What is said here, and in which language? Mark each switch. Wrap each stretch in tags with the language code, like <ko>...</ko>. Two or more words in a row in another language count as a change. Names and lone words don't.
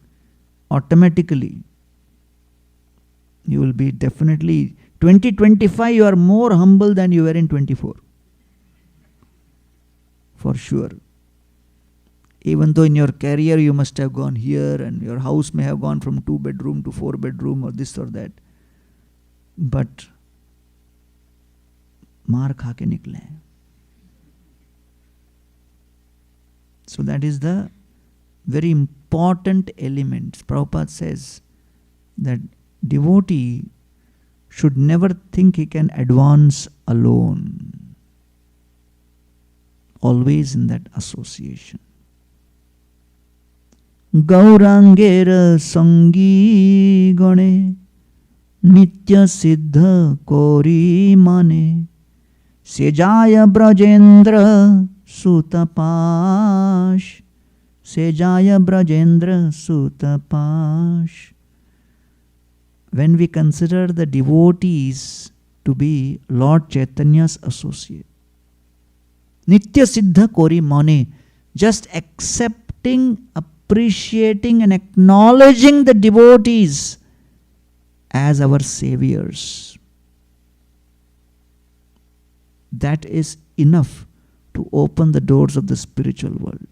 <en>Automatically, you will be definitely, 2025 you are more humble than you were in 24. For sure. Even though in your career you must have gone here and your house may have gone from 2-bedroom to 4-bedroom or this or that.</en> <hi>But मार खा के निकले.</hi> <en>So that is the very important element. Prabhupada says that devotee should never think he can advance alone. Always in that association.</en> <bn>গৌরাঙ্গের সঙ্গি গণে নিত্য সিদ্ধ করি মানে সে যায় ব্রজেন্দ্র সুত পাশ সে যায় ব্রজেন্দ্র সুত পাশ sejaya brajendra sutapash.</bn> <en>When we consider the devotees to be Lord Chaitanya's associate,</en> <bn>নিত্য সিদ্ধ করি মানে,</bn> <en>just accepting, appreciating and acknowledging the devotees as our saviors. That is enough to open the doors of the spiritual world.</en>